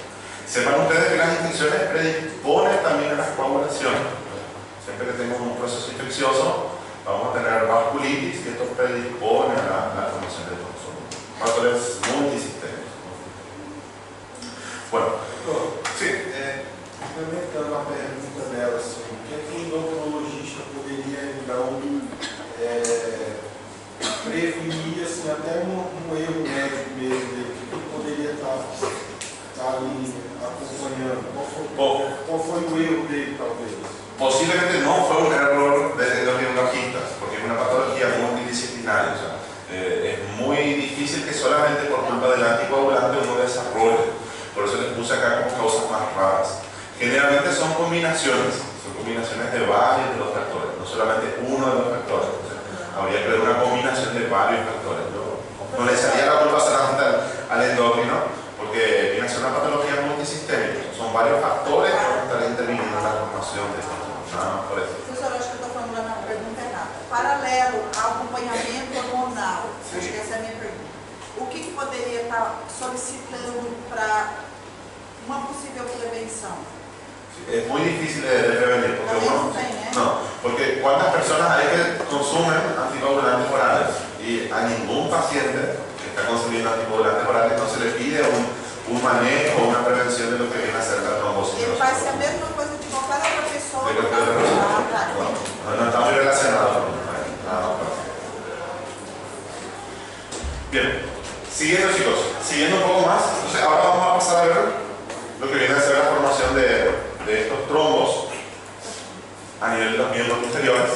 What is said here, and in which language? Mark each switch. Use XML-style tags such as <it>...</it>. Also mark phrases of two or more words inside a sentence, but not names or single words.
<es>Sepan ustedes que las infecciones predisponen también a la coagulación. Siempre que tenemos un proceso infeccioso, vamos a tener vasculitis, que esto predispone a la formación de estos factores multisistémicos. Bueno, sí.</es> <pt>Complementando a pergunta dela, assim, o que é que o endocrinologista poderia, então, prevenir, assim, até um erro médico mesmo dele, que ele poderia estar ali acompanhando? Qual foi o erro dele, talvez?</pt> <es>Posiblemente no fue un error de los neurologistas, porque es una patología multidisciplinaria. O sea, es muy difícil que solamente por culpa del anticoagulante uno desarrolle. Por eso les puse acá como causas más raras. Generalmente son combinaciones de varios de los factores, no solamente uno de los factores. O sea, habría que ver una combinación de varios factores. No le salía la culpa solamente al endocrino, porque viene a ser una patología multisistémica. Son varios factores que van a estar interviniendo en la formación de esto. Nada más por eso.</es> <pt>Professor, acho que eu estou formulando a pergunta errada. Paralelo ao acompanhamento hormonal, acho que essa é a minha pergunta. O que poderia estar solicitando para uma possível prevenção?</pt> <es>Es muy difícil de prevenir, porque También no tem, ¿eh? no, porque cuántas personas hay que consumen anticoagulantes orales y a ningún paciente que está consumiendo anticoagulantes orales no se le pide un manejo o una prevención de lo que viene a ser la trombosis.</es> <pt>Ele faz a mesma coisa de qualquer outra pessoa.</pt> <es>De cualquier otra persona. No está muy relacionado. Bien, siguiendo chicos, siguiendo un poco más, entonces ahora vamos a pasar a ver lo que viene a ser la formación de estos trombos a nivel de los miembros posteriores.</es>